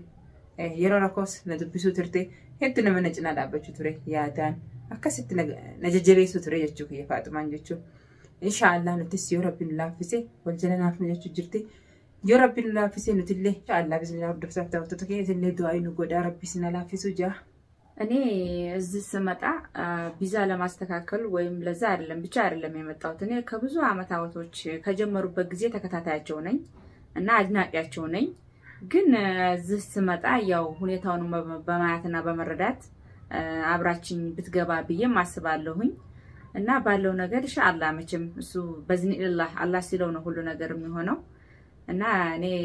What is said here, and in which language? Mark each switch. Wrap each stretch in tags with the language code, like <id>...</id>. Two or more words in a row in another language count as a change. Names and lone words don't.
<om>Yeroo rakkoos na dubbisuu turte hedduu nama na cinaa dhaabbachuu ture yaadaan. Akkasitti na jajjabeessu ture jechuu kiyya Faaxumaan jechuun. Inshaallah nutis yoo rabbiin laaffise wal jala naafnu jechuu jirti. Yoo rabbiin laaffise nutillee</om> <ar>إن شاء الله بسم الله</ar> <om>hordofsaaf ta'uttota kiyya isinillee du'aa nu godhaa rabbi sina laaffisu jaa.</om> <am>እኔ እዚህ ስመጣ ቪዛ ለማስተካከል ወይም ለዛ አይደለም ብቻ አይደለም የመጣሁት። እኔ ከብዙ አመታቶች ከጀመሩበት ጊዜ ተከታታያቸው ነኝ እና አድናቂያቸው ነኝ። ግን እዚህ ስመጣ ያው ሁኔታውን በማየትና በመረዳት አብራችኝ ብትገባ ብዬ ማስባለሁኝ እና ባለው ነገር ኢንሻአላህ መቼም እሱ በዝኒላህ አላህ ሲለው ነው ሁሉ ነገር የሚሆነው እና እኔ</am>